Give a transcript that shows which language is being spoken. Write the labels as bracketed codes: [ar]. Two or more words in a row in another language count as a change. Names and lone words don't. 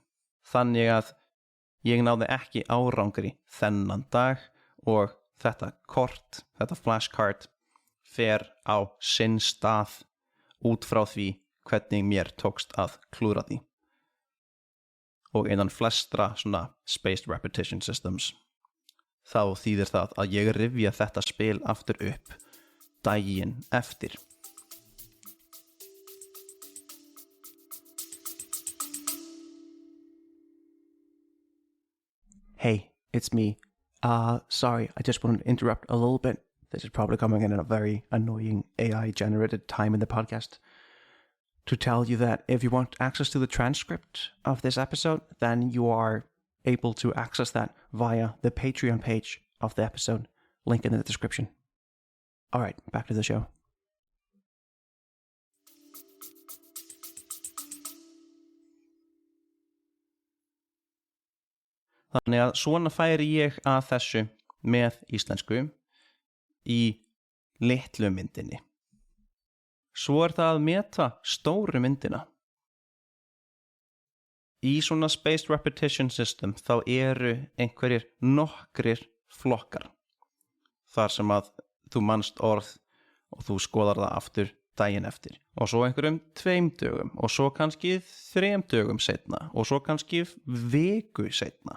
[is] Þannig að ég náði ekki árangri þennan dag og þetta kort, þetta flashcard fer á sinn stað út frá því hvernig mér tókst að klúra því. Og innan flestra svona [en] spaced repetition systems [is] þá þýðir það að ég rifja þetta spil aftur upp daginn eftir. [en] Hey, it's me. Sorry, I just wanted to interrupt a little bit. This is probably coming in at a very annoying AI-generated time in the podcast. To tell you that if you want access to the transcript of this episode, then you are able to access that via the Patreon page of the episode. Link in the description. All right, back to the show. [is] Þannig að svona færi ég að þessu með íslensku í litlu myndinni. Svo það að meta stóru myndina. Í svona [en] spaced repetition system [is] þá eru einhverjir nokkrir flokkar. Þar sem að þú manst orð og þú skoðar það aftur daginn eftir. Og svo einhverjum 2 dögum og svo kannski 3 dögum seinna og svo kannski viku seinna.